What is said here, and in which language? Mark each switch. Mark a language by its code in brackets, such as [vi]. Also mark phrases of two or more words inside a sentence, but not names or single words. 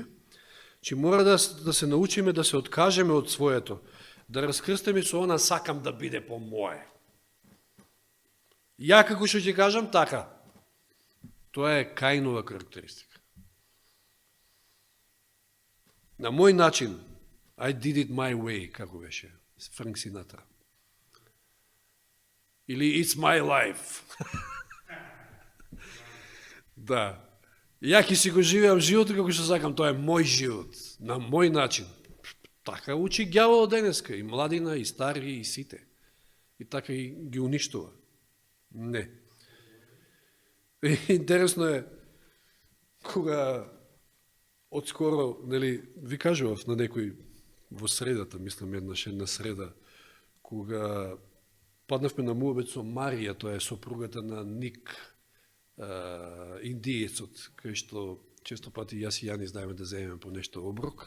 [mk] Че мора да се научиме да се откажеме од своето, да раскрстиме со она сакам да биде по мое. Ја како што ќе кажам, така. Тоа е Каинова карактеристика. На мој начин, [en] I did it my way, [mk] како беше Франк Синатра. Или [en] it's my life. [mk] Да. Ја ќе си го живеам животот како што сакам, тоа е мој живот, на мој начин. Така учи ѓаволот денеска, и младина, и стари, и сите. И така и ги уништува. Не. Интересно е, кога отскоро, ви кажував на некој во средата, мислам една среда, кога паднавме на муабет со Марија, тоа е сопругата на Ник, индиецот, кај што често пати јас и Јани знаеме да земеме по нешто оброк.